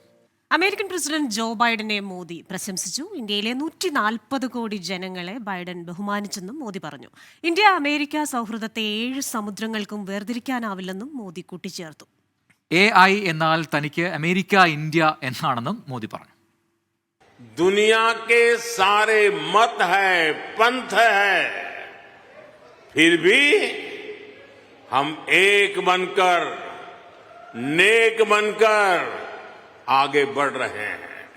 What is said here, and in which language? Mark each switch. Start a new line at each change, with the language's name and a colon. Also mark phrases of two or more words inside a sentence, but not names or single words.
Malayalam: അമേരിക്കൻ പ്രസിഡന്റ് ജോ ബൈഡനെ മോദി പ്രശംസിച്ചു. ഇന്ത്യയിലെ 140 കോടി ജനങ്ങളെ ബൈഡൻ ബഹുമാനിച്ചെന്നും മോദി പറഞ്ഞു. ഇന്ത്യ അമേരിക്ക സൗഹൃദത്തെ 7 സമുദ്രങ്ങൾക്കും വേർതിരിക്കാനാവില്ലെന്നും മോദി കൂട്ടിച്ചേർത്തു. AI എന്നാൽ തനിക്ക് അമേരിക്ക ഇന്ത്യ എന്നാണെന്നും മോദി പറഞ്ഞു.
Hindi: दुनिया के सारे मत है, पंथ है, फिर भी हम एक बनकर, नेक बनकर आगे बढ़ रहे हैं.